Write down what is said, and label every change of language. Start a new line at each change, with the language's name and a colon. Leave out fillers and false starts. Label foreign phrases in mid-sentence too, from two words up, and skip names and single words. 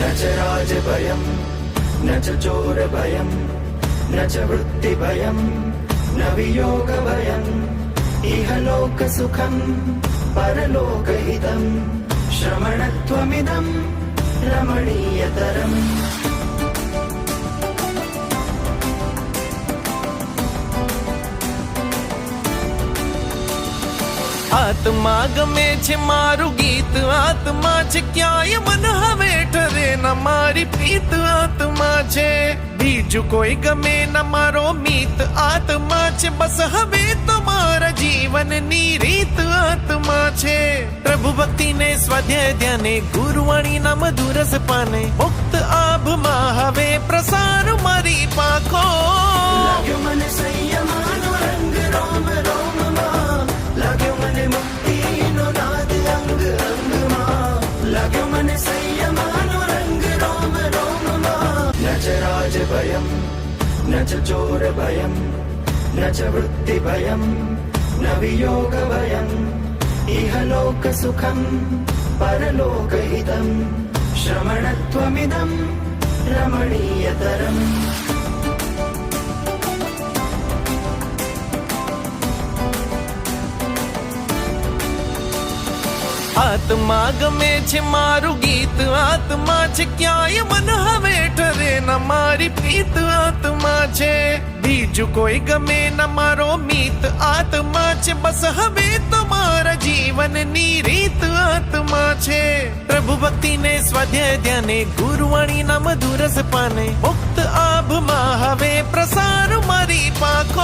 Sanskrit: च राजभयं न च चोरभयं न च वृत्तिभयं न वियोगभयम् इह लोकसुखं परलोकहितं श्रमणत्वमिदं रमणीयतरम्।
Gujarati: આત્મા ગમે છે મારું ગીત આત્મા છે ક્યાંય મન હવે ઠરે ન મારી પ્રીત આત્મા છે બીજું કોઈ ગમે ન મારો મીત આત્મા છે બસ હવે તુમ્હારા જીવન ની રીત આત્મા છે પ્રભુ ભક્તિ ને સ્વાધ્યાય ધ્યાને ગુરુવાણી ના મધુર રસ પાને મુક્ત આભ માં હવે પ્રસાર મારી પાંખો લાગ્યો મન સંયમનો રંગ રોમ રોમ માં લાગ્યો મન મુક્તિનો નાદ અંગ અંગ માં લાગ્યો મન સંયમનો રંગ રોમ રોમ માં
Sanskrit: न च राजभयं न च चोरभयं न च वृत्तिभयं न वियोगभयम् इह लोकसुखं परलोकहितं श्रमणत्वमिदं रमणीयतरम्।
Gujarati: આત્મા ગમે છે મારું ગીત આત્મા છે ક્યાંય મન હવે ઠરે ન મારી પ્રીત આત્મા છે બીજું કોઈ ગમે ન મારો મીત આત્મા છે બસ હવે તુમ્હારા જીવન ની રીત આત્મા છે પ્રભુ ભક્તિ ને સ્વાધ્યાય ધ્યાને ગુરુવાણી ના મધુર રસ પાને મુક્ત આભ માં હવે પ્રસાર મારી પાંખો